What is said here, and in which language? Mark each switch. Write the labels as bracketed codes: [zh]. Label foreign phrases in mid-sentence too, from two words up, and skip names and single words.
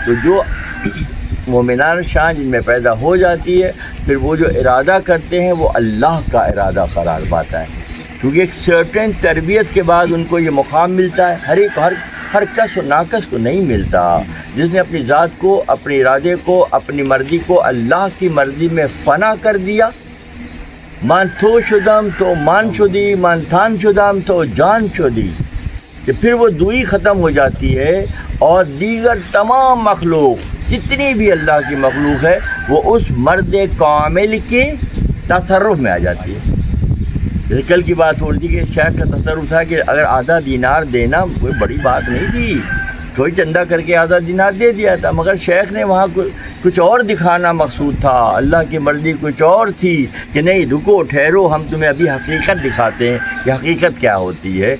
[ur] تو جو مومنان شان جن میں پیدا ہو جاتی ہے، پھر وہ جو ارادہ کرتے ہیں وہ اللہ کا ارادہ قرار پاتا ہے، کیونکہ ایک سرٹن تربیت کے بعد ان کو یہ مقام ملتا ہے۔ ہر کس و ناکس کو نہیں ملتا، جس نے اپنی ذات کو، اپنے ارادے کو، اپنی مرضی کو اللہ کی مرضی میں فنا کر دیا۔ [fa] من تو شدم تو من شدی، من تن شدم تو جان شدی، [ur] کہ پھر وہ دوئی ختم ہو جاتی ہے، اور دیگر تمام مخلوق جتنی بھی اللہ کی مخلوق ہے وہ اس مرد کامل کے تصرف میں آ جاتی ہے۔ جیسے کل کی بات ہو رہی تھی کہ شیخ کا تصرف تھا کہ اگر آدھا دینار دینا کوئی بڑی بات نہیں تھی، کوئی چندہ کر کے آدھا دینار دے دیا تھا، مگر شیخ نے وہاں کچھ اور دکھانا مقصود تھا، اللہ کی مرضی کچھ اور تھی کہ نہیں رکو ٹھہرو، ہم تمہیں ابھی حقیقت دکھاتے ہیں کہ حقیقت کیا ہوتی ہے۔